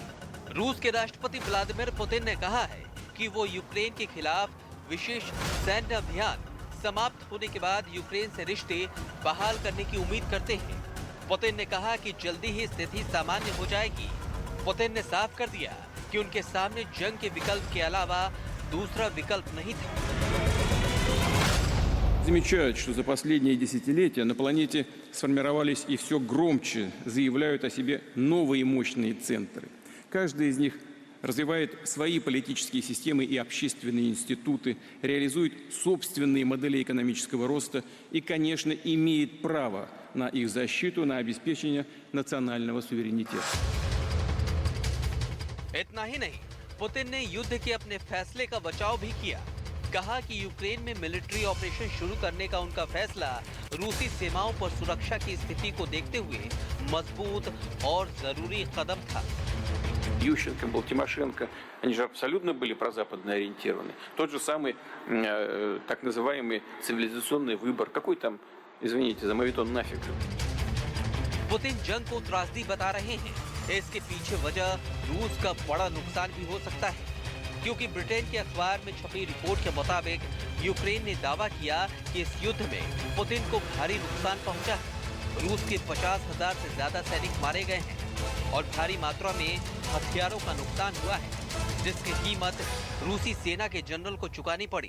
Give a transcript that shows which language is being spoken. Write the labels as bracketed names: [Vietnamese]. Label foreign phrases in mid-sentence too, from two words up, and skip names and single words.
[Hindi] रूस के राष्ट्रपति व्लादिमीर पुतिन ने कहा है कि वो यूक्रेन के खिलाफ विशेष सैन्य अभियान समाप्त होने के बाद यूक्रेन से रिश्ते बहाल करने की उम्मीद करते हैं। पुतिन ने कहा कि जल्दी ही स्थिति सामान्य हो जाएगी। पुतिन ने साफ कर दिया कि उनके सामने जंग के विकल्प के अलावा दूसरा विकल्प नहीं था। [Russian] Замечают, что за последние десятилетия на планете сформировались и все громче заявляют о себе новые мощные центры. Каждый из них развивает свои политические системы и общественные институты, реализует собственные модели экономического роста и, конечно, имеет право на их защиту, на обеспечение национального суверенитета. [Hindi] इतना ही नहीं, पुतिन ने युद्ध के अपने फैसले का बचाव भी किया। कहा कि यूक्रेन में [English] military operation [Hindi] शुरू करने का उनका फैसला रूसी सीमाओं पर सुरक्षा की स्थिति को देखते हुए मजबूत और जरूरी कदम था। [Russian] Ющенко был, Тимошенко, они же абсолютно были прозападно ориентированы. Тот же самый так называемый цивилизационный выбор. Какой там, извините, за моветон нафиг? [Hindi] पुतिन जंग को त्रासदी बता रहे हैं। इसके पीछे वजह रूस का बड़ा नुकसान भी हो सकता है, क्योंकि ब्रिटेन के अखबार में छपी रिपोर्ट के मुताबिक यूक्रेन ने दावा किया कि इस युद्ध में पुतिन को भारी नुकसान पहुंचा है। रूस के 50,000 से ज्यादा सैनिक मारे गए हैं और भारी मात्रा में हथियारों का नुकसान हुआ है, जिसकी कीमत रूसी सेना के जनरल को चुकानी पड़ी।